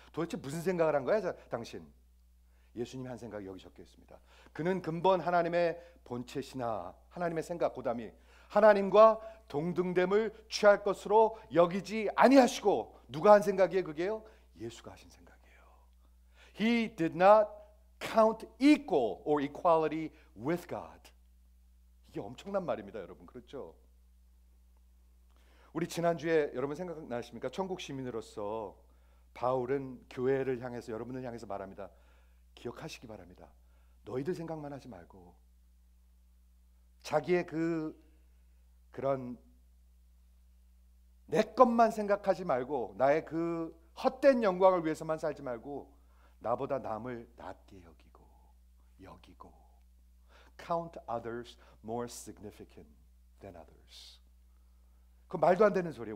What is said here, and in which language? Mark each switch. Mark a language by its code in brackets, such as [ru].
[ko] 도대체 무슨 생각을 한 거야, 당신? 예수님이 한 생각이 여기 적혀 있습니다. 그는 근본 하나님의 본체시나, 하나님의 생각, 고담이 하나님과 동등됨을 취할 것으로 여기지 아니하시고, 누가 한 생각이에요? 그게요? 예수가 하신 생각이에요. [en] He did not count equal or equality with God. [ko] 이게 엄청난 말입니다, 여러분. 그렇죠? 우리 지난주에 여러분 생각나십니까? 천국 시민으로서 바울은 교회를 향해서, 여러분을 향해서 말합니다. 기억하시기 바랍니다. 너희들 생각만 하지 말고 자기의 그런 내 것만 생각하지 말고, 나의 그 헛된 영광을 위해서만 살지 말고 나보다 남을 낮게 여기고 [en] count others more significant than others. [ko] 그 말도 안 되는 소리예요.